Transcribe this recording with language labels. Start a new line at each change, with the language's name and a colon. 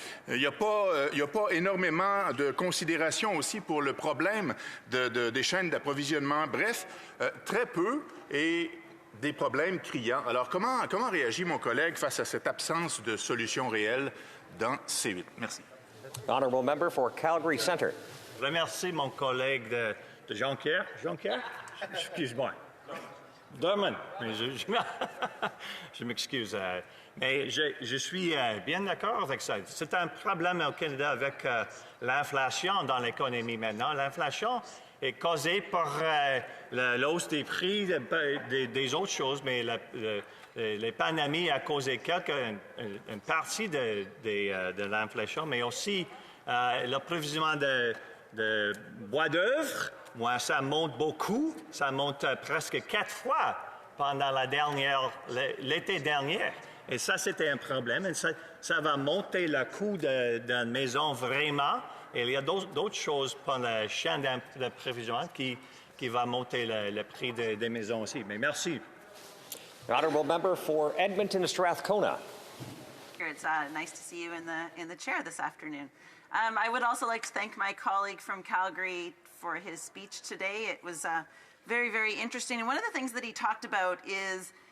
French: Il n'y a pas énormément de considération aussi pour le problème des chaînes d'approvisionnement. Bref, très peu et des problèmes criants. Alors, comment réagit mon collègue face à cette absence de solution réelle dans C8? Merci.
English: Honourable member for Calgary Centre.
French: Je remercie mon collègue de Jonquière. Jonquière? Excuse-moi. Drummond. Je m'excuse. Mais je suis bien d'accord avec ça. C'est un problème au Canada avec l'inflation dans l'économie maintenant. L'inflation est causée par la hausse des prix des autres choses, mais les pandémies a causé une partie de l'inflation, mais aussi l'approvisionnement de bois d'œuvre. Moi, ça monte beaucoup. Ça monte presque 4 fois pendant l'été dernier. Et ça, c'était un problème. Et ça va monter le coût d'une maison vraiment. Et il y a d'autres choses pendant la chaîne d'approvisionnement qui va monter le prix des maisons aussi. Mais merci.
English: Honourable member for Edmonton Strathcona. It's nice to see you in the chair this afternoon. I would also like to thank my colleague from Calgary for his speech today. It was very, very interesting. And one of the things that he talked about is